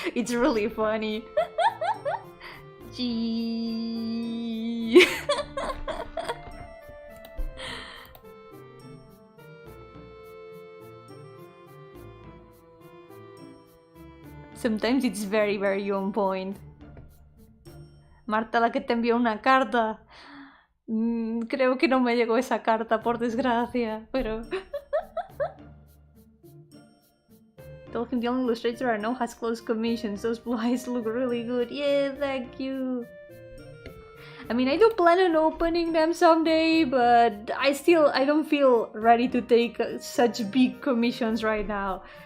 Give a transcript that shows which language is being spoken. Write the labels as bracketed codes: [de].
[en] It's really funny. Gee. Sometimes it's very on point. [es] Marta, la que te envió una carta. Creo que no me llegó esa carta, por desgracia, pero... [en] Told him the only illustrator I know has closed commissions. Those blue eyes look really good. Yeah, thank you. I mean, I do plan on opening them someday, but I don't feel ready to take such big commissions right now.